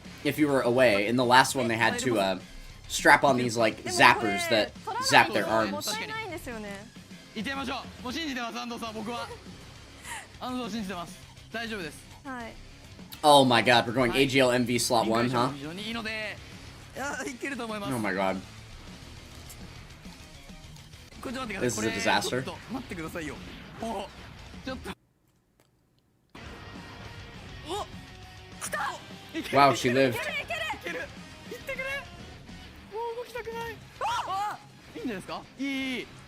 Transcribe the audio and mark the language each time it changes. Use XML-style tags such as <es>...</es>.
<en>If you were away, in the last one they had to strap on these like zappers that zap their arms.</en> <ja>もったいないんですよね行ってみましょうもう信じてます安藤さん僕は安藤を信じてます大丈夫ですはい</ja> <en>Oh my god, we're going AGL MV slot 1, huh?</en> <ja>非常にいいのでいやいけると思います</ja> <en>Oh my god.</en> <ja>これちょっと待ってください</ja> <en>This is a disaster.</en> <ja>ちょっと待ってくださいよおちょっとお来た</ja> <en>Wow, she lived.</en> <ja>いける行ってくれもう動きたくないあいいんじゃないですかいい</ja>